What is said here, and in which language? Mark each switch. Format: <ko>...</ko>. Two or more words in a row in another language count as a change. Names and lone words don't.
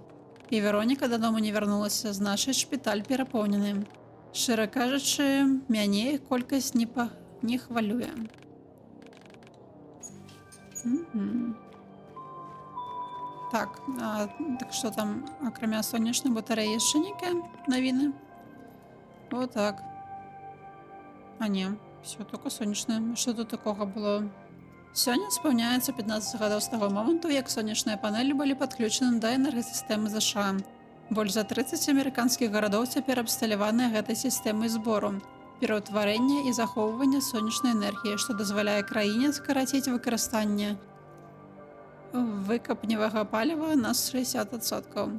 <be>І Вероніка дадому не вярнулася, значыць, шпіталь перапоўнены. Шчыра кажучы, мяне іх колькасць не хвалюе. Так, так што там, акрамя сонечнай батарэі яшчэ нейкія навіны? О, так.</be> <ru>А не, все, только сонечнае.</ru> <be>Што тут такога было? Сёння спаўняецца 15 гадоў з таго моманту, як сонечныя панелі былі падключаны да энергасістэмы ЗША. Больш за 30 амерыканскіх гарадоў цяпер абсталяваныя гэтай сістэмай збору, пераўтварэння і захоўвання сонечнай энергіі, што дазваляе краіне скараціць выкарыстанне выкапневага паліва на 60%.</be>